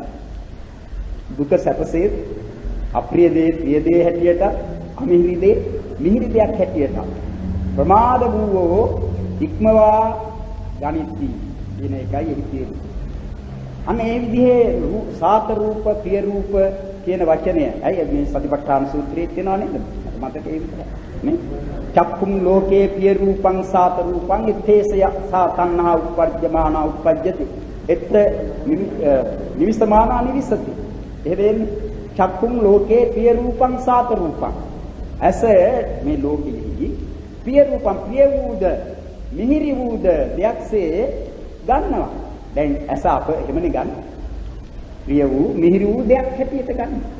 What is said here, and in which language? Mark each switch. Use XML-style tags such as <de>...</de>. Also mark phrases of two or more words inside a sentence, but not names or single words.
<si>දුක සැපසේ අප්‍රිය දේ ප්‍රිය දේ හැටියට අමිහිරි දේ මිහිරි දෙයක් හැටියට ප්‍රමාද වූවෝ ඉක්මවා ගනිද්දී කියන එකයි එහි තියෙන්නේ. අන්න ඒ විදිහේ සාත රූප ප්‍රිය රූප කියන වචනය ඇයි මේ සතිපට්ඨාන සූත්‍රයේ තියෙනව නේද? මතකේ විතරයි නේ.</si> <pi>චක්කුම් ලෝකේ පිය රූපං සාත රූපං ඉත්තේසය සාතන්හා උප්පජ්ජමානා උප්පජ්ජති. එත් නිවිසමානා නිවිසති. එහෙම චක්කුම් ලෝකේ පිය රූපං සාත රූපං.</pi> <si>ඇස මේ ලෝකෙහි</si> <pi>පිය රූපං</pi> <si>ප්‍රිය වූද මිහිරි වූද දෙයක්සේ ගන්නවා. දැන් ඇස අප එහෙමනේ ගන්න. ප්‍රිය වූ මිහිරි වූ දෙයක් හැටියට ගන්න.</si>